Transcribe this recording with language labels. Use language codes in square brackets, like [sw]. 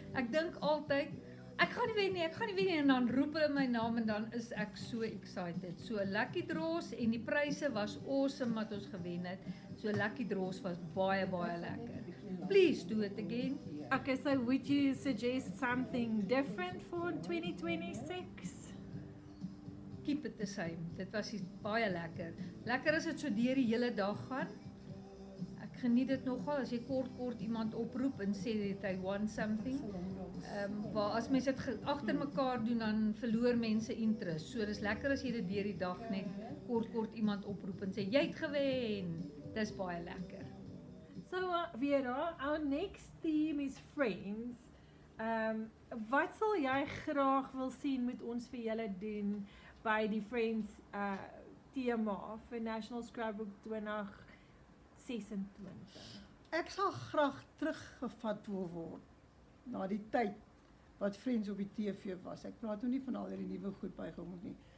[af] Ek dink altyd ek gaan nie wen nie en dan roep hulle my naam en dan is ek so excited. So lucky draws en die pryse was awesome wat ons gewen het. So lucky draws was baie lekker. [en] Please do it again. Okay, so would you suggest something different for 2026? Keep it the same. [af] Dit was baie lekker. Lekker as dit so deur die hele dag gaan. Ek geniet dit nogal as jy kort iemand oproep en sê dat hy [en] want something. [af] Waar as mense dit agter mekaar doen dan verloor mense interest. So dis lekker as jy dit deur die dag net kort iemand oproep en sê jy het gewen. Dis baie lekker. [en] So Vera, our next theme is friends. [af] Wat sal jy graag wil sien moet ons vir julle doen by die Friends tema vir National Scrapbook 2026? Ek sal graag teruggevat wil word na die tyd wat Friends op die TV was. Ek praat nou nie van al die nuwe goed bygekom nie.